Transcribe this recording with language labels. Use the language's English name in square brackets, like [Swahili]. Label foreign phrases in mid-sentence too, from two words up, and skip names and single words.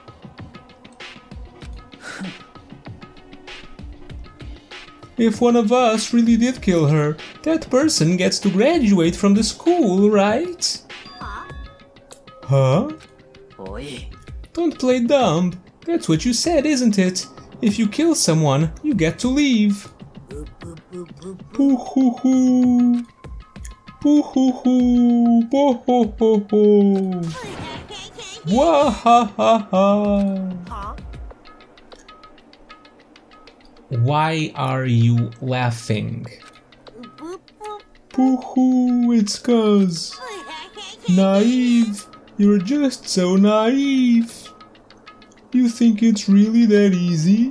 [English] If one of us really did kill her, that person gets to graduate from the school, right? Huh? Don't play dumb. That's what you said, isn't it? If you kill someone, you get to leave. Hoo hoo hoo. Hoo hoo hoo. Bo ho ho ho. Wah ha ha ha. Why are you laughing? Hoo hoo, it's 'cause naive. You're just so naive. You think it's really that easy?